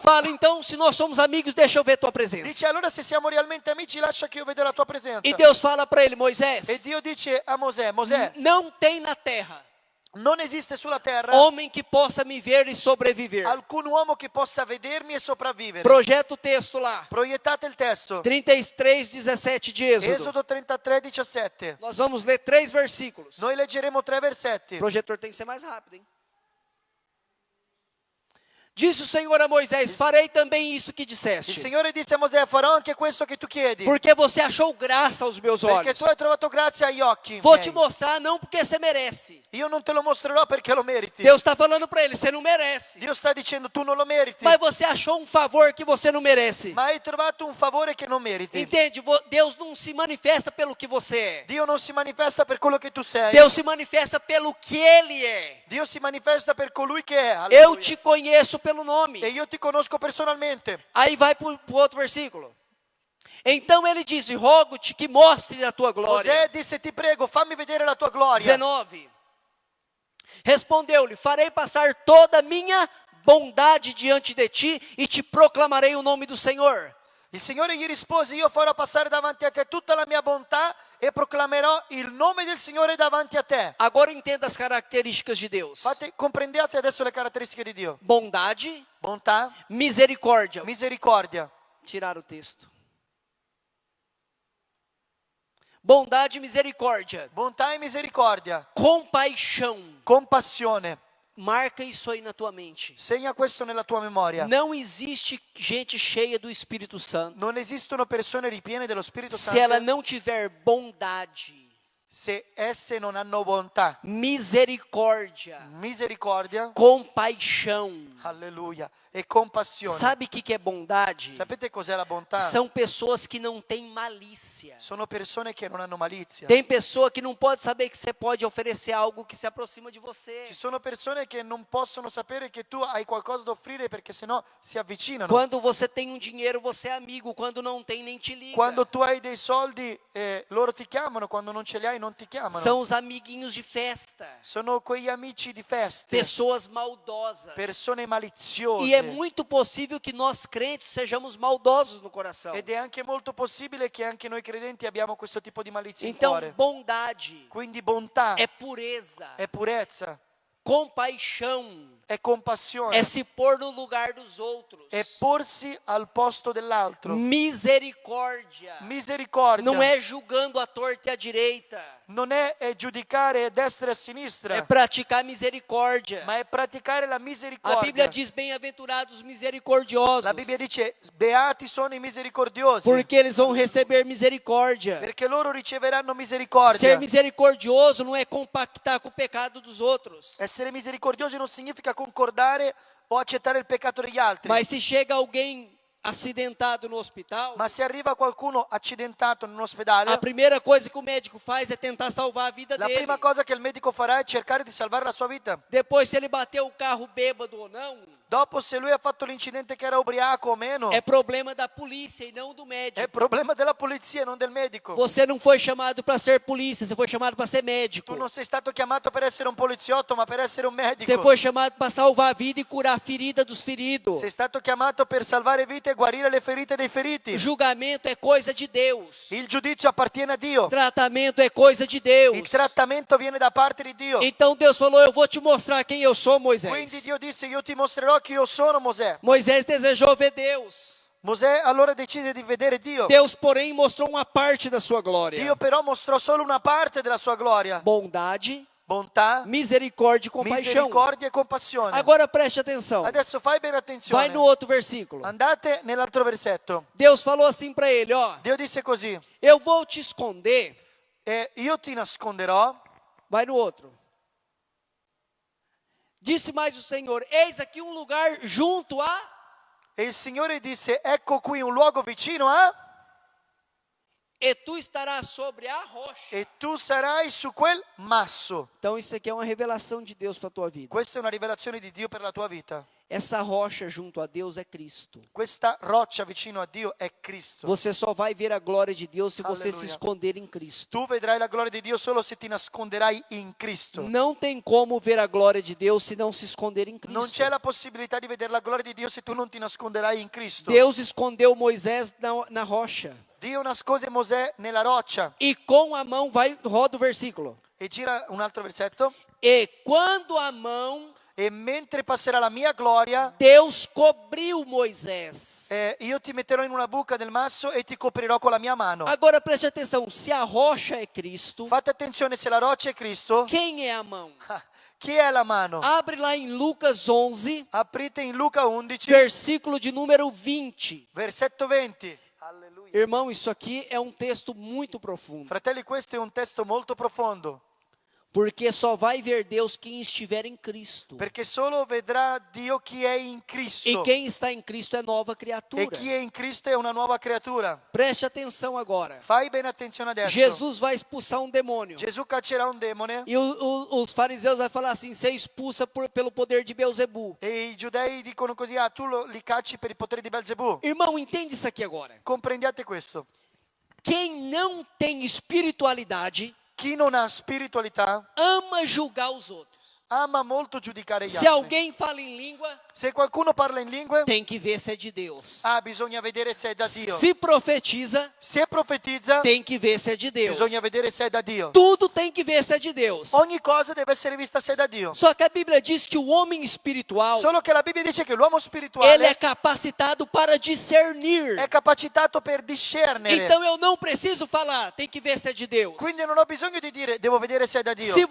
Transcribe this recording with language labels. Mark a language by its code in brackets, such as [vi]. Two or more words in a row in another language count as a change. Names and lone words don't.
[pt] fala: então, se nós somos amigos, deixa eu ver tua presença. [it] dice: allora se siamo realmente amici, lascia che io veda la tua presenza. [pt] E Deus fala para ele: Moisés, [it] E Dio dice a Mosè: Mosè, [pt] não tem na terra [it] non esiste sulla terra [pt] homem que possa me ver e sobreviver. [it] alcun uomo che possa vedermi e sopravvivere. [pt] Projeta o texto lá. [it] Proiettate il testo. [pt] 33, 17 de Êxodo. [it] Esodo 33, 17. [pt] Nós vamos ler 3 versículos. [it] Noi leggeremo 3 versetti. [pt] O projetor tem que ser mais rápido, hein? Disse o Senhor a Moisés: farei também isso que [it] Il [pt] disseste, [it] Signore disse a Mosè: farò anche questo che tu chiedi, [pt] porque você achou graça aos meus [it] perché [pt] olhos. [it] tu hai trovato grazia agli occhi [pt] Vou [it] miei. [pt] te mostrar, não porque você merece. [it] Io non te lo mostrerò perché lo meriti. [pt] Deus está falando para ele: você não merece. [it] Dio sta dicendo: tu non lo meriti, [pt] Mas você achou um favor que você não merece. [it] ma hai trovato un favore che non meriti. [pt] Entende? Deus não se manifesta pelo que você é. [it] Dio non si manifesta per quello che tu sei. [pt] Deus se manifesta pelo que Ele é. [it] Dio si manifesta per colui che è. [pt] Eu [it] Alleluia. [pt] te conheço pelo [it] E [pt] nome. [it] io ti conosco personalmente. [pt] Aí vai para o outro versículo. Então ele disse: rogo-te que mostre a tua glória. [it] Mosè disse: ti prego, fammi vedere la tua gloria. [pt] 19. Respondeu-lhe: farei passar toda a minha bondade diante de ti e te proclamarei o nome do Senhor. [it] Il Signore gli rispose: io farò passare davanti a te tutta la mia bontà e proclamerò il nome del Signore davanti a te. [pt] Agora entenda as características de Deus: [it] Comprendete adesso le caratteristiche di Dio: [pt] bondade, [it] bontà, [pt] misericórdia. [it] misericordia. [pt] Tirar o texto. Bondade e misericórdia. [it] Bontà e misericordia. [pt] Compaixão. [it] Compassione. [pt] Marca isso aí na tua mente. [it] Segna questo nella tua memoria. [pt] Não existe gente cheia do Espírito Santo [it] Non esistono persone ripiene dello Spirito [pt] se ela [it] Santo [pt] não tiver bondade. [it] se esse non hanno bontà, [pt] misericórdia, [it] misericordia, [pt] compaixão. [it] alleluia, e compassione. [pt] Sabe o que é bondade? [it] Sapete cos'è la bontà? [pt] São pessoas que não têm malícia. [it] Sono persone che non hanno malizia. [pt] Tem pessoa que não pode saber que você pode oferecer algo que se aproxima de você. [it] Ci sono persone che non possono sapere che tu hai qualcosa da offrire perché sennò si avvicinano. [pt] Quando você tem um dinheiro, você é amigo. Quando não tem, nem te liga. [it] Quando tu hai dei soldi, loro ti chiamano, quando non ce li hai non ti chiamano. [pt] São os amiguinhos de festa. [it] Sono quegli amici di feste, [pt] Pessoas maldosas. [it] persone maliziose. [pt] E é muito possível que nós crentes sejamos maldosos no coração. [it] Ed è anche molto possibile che anche noi credenti abbiamo questo tipo di malizia in [pt] Então, [it] cuore. [pt] bondade [it] Quindi bontà [pt] é pureza, [it] è purezza, [pt] compaixão [it] è compassione, [pt] é se pôr no lugar dos outros. [it] è porsi al posto dell'altro. [pt] Misericórdia [it] Misericordia [pt] não é julgando a torta e a direita, [it] non è giudicare a destra e a sinistra, [pt] é praticar misericórdia. [it] ma è praticare la [pt] A [it] misericordia. [pt] Bíblia diz: bem-aventurados os misericordiosos, [it] La Bibbia dice: beati sono i misericordiosi, [pt] porque eles vão receber misericórdia. [it] perché loro riceveranno [pt] Ser [it] misericordia. [pt] misericordioso não é compactar com o pecado dos outros. [it] Essere misericordiosi non significa concordare o accettare il peccato degli altri. [pt] Mas se chega alguém acidentado no hospital, [it] Ma se arriva qualcuno accidentato in un ospedale, [pt] a primeira coisa que o médico faz é tentar salvar a vida [it] la [pt] dele. [it] prima cosa che il medico farà è cercare di salvare la sua vita. [pt] Depois, se ele bateu o carro bêbado ou não, [it] Dopo, se lui ha fatto l'incidente che era ubriaco o meno, [pt] é problema da polícia e não do [it] è [pt] médico. [it] problema della polizia, non del medico. [pt] Você não foi chamado para ser polícia, você foi chamado para ser médico. [it] Tu non sei stato chiamato per essere un poliziotto, ma per essere un medico. [pt] Você foi chamado para salvar a vida e curar a ferida dos feridos. [it] Sei stato chiamato per salvare vite e guarire le ferite dei feriti. [pt] Julgamento é coisa de Deus. [it] Il giudizio appartiene a Dio. [pt] Tratamento é coisa de Deus. [it] Il trattamento viene da parte di Dio. [pt] Então Deus falou: eu vou te mostrar quem eu sou, Moisés. [it] Quindi Dio disse: io ti mostrerò chi io sono, Mosè. [pt] Moisés desejou ver Deus. [it] Mosè allora decise di vedere Dio. [pt] Deus, porém, mostrou uma parte da sua glória. [it] Dio però mostrò solo una parte della sua gloria. [pt] Bondade, [it] Bontà, [pt] misericórdia e compaixão. [it] misericordia e compassione. [pt] Agora preste atenção. [it] Adesso fai bene attenzione. [pt] Vai no outro versículo. [it] Andate nell'altro versetto. [pt] Deus falou assim para ele, ó: [it] Dio disse così: [pt] eu vou te esconder. [it] io ti nasconderò. [pt] Vai no outro. Disse mais o Senhor: eis aqui um lugar junto a... [it] E il Signore disse: ecco qui un luogo vicino a... [pt] E tu estarás sobre a rocha. [it] E tu sarai su quel masso. [pt] Então isso aqui é uma revelação de Deus para a tua vida. [it] Questa è una rivelazione di Dio per la tua vita. [pt] Essa rocha junto a Deus é Cristo. [it] Questa roccia vicino a Dio è Cristo. [pt] Você só vai ver a glória de Deus se você se Aleluia. esconder em Cristo. [it] Tu vedrai la gloria di Dio solo se ti nasconderai in Cristo. [pt] Não tem como ver a glória de Deus se não se esconder em Cristo. [it] Non c'è la possibilità di vedere la gloria di Dio se tu non ti nasconderai in Cristo. [pt] Deus escondeu Moisés na rocha. [it] Dio nascose Mosè nella roccia. [pt] E com a mão, roda o versículo. [it] E gira un altro versetto. [pt] E quando a mão, [it] E mentre passerà la mia gloria, [pt] Deus cobriu Moisés. [it] io ti metterò in una buca del masso e ti coprirò con la mia mano. [pt] Agora preste atenção, se a rocha é Cristo, [it] Fate attenzione, se la roccia è Cristo, [pt] quem é a mão? [it] chi è la mano? [pt] Abre lá em Lucas 11, [it] Aprite in Luca 11, [pt] versículo de número 20. [it] versetto 20. Alleluia. [pt] Irmão, isso aqui é um texto muito profundo. [it] Fratelli, questo è un testo molto profondo, [pt] Porque só vai ver Deus quem estiver em Cristo. [it] perché solo vedrà Dio chi è in Cristo. [pt] E quem está em Cristo é nova [it] E [pt] criatura. [it] chi è in Cristo è una nuova creatura. [pt] Preste atenção agora. [it] Fai bene attenzione adesso. [pt] Jesus vai expulsar um demônio. [it] Gesù caccerà un demone [pt] E os fariseus vão falar assim: você expulsa pelo poder de Beelzebu. [it] e i giudei dicono così: ah, tu li cacci per il potere di Belzebù. [pt] Irmão, entende isso aqui agora. [it] Comprendiate questo. [pt] Quem não tem espiritualidade [it] Chi non ha spiritualità [pt] ama julgar os outros. [it] ama molto giudicare gli [pt] Se [it] altri. [pt] alguém fala em língua, [it] Se qualcuno parla in lingue, [pt] tem que ver se é de Deus. [it] bisogna vedere se è da Dio. [pt] Se profetiza, [it] Se profetizza, [pt] tem que ver se é de Deus. [it] bisogna vedere se è da Dio. [pt] Tudo tem que ver se é de Deus. [it] Ogni cosa deve essere vista se è da Dio. [pt] Só que a Bíblia diz que o homem espiritual, [it] Solo che la Bibbia dice che l'uomo [pt] ele [it] spirituale [pt] é capacitado para discernir. [it] è capacitato per discernere. [pt] Então eu não preciso falar, tem que ver se é de Deus. [it] Quindi non ho bisogno di dire devo vedere se è da Dio.